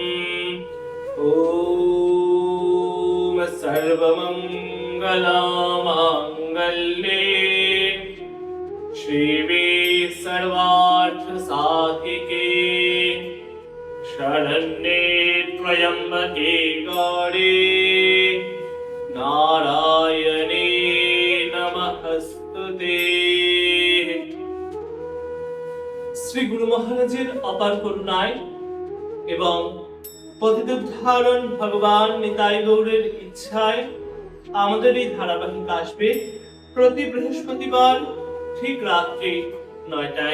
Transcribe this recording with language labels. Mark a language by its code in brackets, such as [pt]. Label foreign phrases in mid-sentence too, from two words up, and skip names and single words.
[sa] ॐ सर्वमङ्गलमाङ्गल्ये शिवे सर्वार्थसाधिके शरण्ये त्र्यम्बके गौरी नारायणे नमस्तुते। [bn] শ্রী গুরু মহারাজের অপার করুণায় এবং পতিতোদ্ধারণ ভগবান নিতাই গৌরের ইচ্ছায় আমাদের এই ধারাবাহিক আসবে প্রতি বৃহস্পতিবার ঠিক রাত্রি 9টায়।